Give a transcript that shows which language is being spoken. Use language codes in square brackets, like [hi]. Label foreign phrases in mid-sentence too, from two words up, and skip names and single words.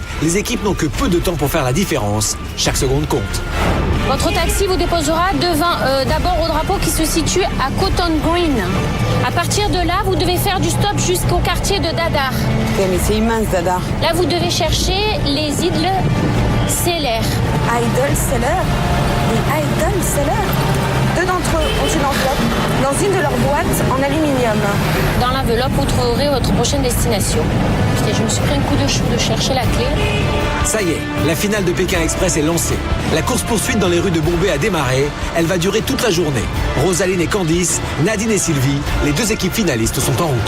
[fr] Les équipes n'ont que peu de temps pour faire la différence. Chaque seconde compte. Votre taxi vous déposera d'abord au drapeau qui se situe à Cotton Green. À partir de là, vous devez faire du stop jusqu'au quartier de Dadar. Okay, mais c'est immense, Dadar. Là, vous devez chercher les [en] idol sellers. Idol seller? Les idol sellers? [fr] 2 d'entre eux ont une enveloppe dans une de leurs boîtes en aluminium. Dans l'enveloppe, vous trouverez votre prochaine destination. Putain, je me suis pris un coup de chou de chercher la clé. Ça y est, la finale de Pékin Express est lancée. La course-poursuite dans les rues de Bombay a démarré. Elle va durer toute la journée. Rosaline et Candice, Nadine et Sylvie, les 2 équipes finalistes sont en route.